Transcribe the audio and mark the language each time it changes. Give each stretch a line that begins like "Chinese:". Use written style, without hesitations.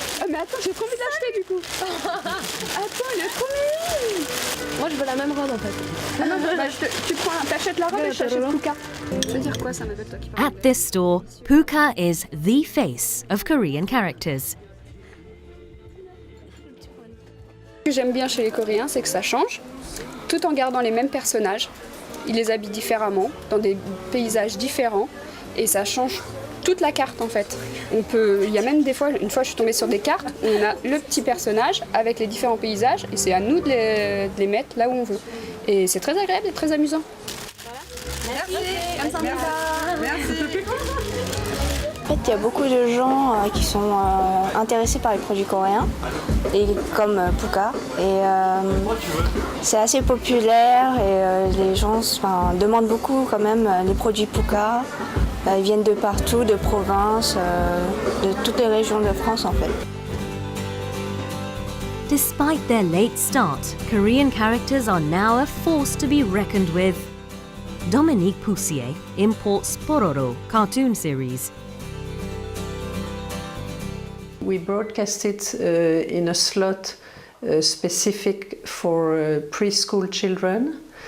French: Mais attends, j'ai trop envie d'acheter du coup. Attends, il est trop mignon. Moi, je veux la même robe en fait. Ah non, bah, t'achètes la robe et je t'achète Pucca. Je veux dire quoi, ça m'appelle toi qui parle.
English: At this store, Pucca is the face of Korean characters.
French: Ce que j'aime bien chez les Coréens, c'est que ça change, tout en gardant les mêmes personnages. Ils les habillent différemment, dans des paysages différents, et ça change toute la carte en fait. Il y a même des fois, une fois je suis tombée sur des cartes où on a le petit personnage avec les différents paysages et c'est à nous de les mettre là où on veut. Et c'est très agréable et très amusant. Merci. En fait, il y a beaucoup de gens qui sont intéressés par les produits coréens, et comme Pucca. Et c'est assez populaire et les gens demandent beaucoup quand même les produits Pucca. Ils viennent de partout, de province, de toutes les régions de France en fait.
English: Despite their late start, Korean characters are now a force to be reckoned with. Dominique Poussier imports Pororo cartoon series. We broadcast it in a slot specific for preschool children.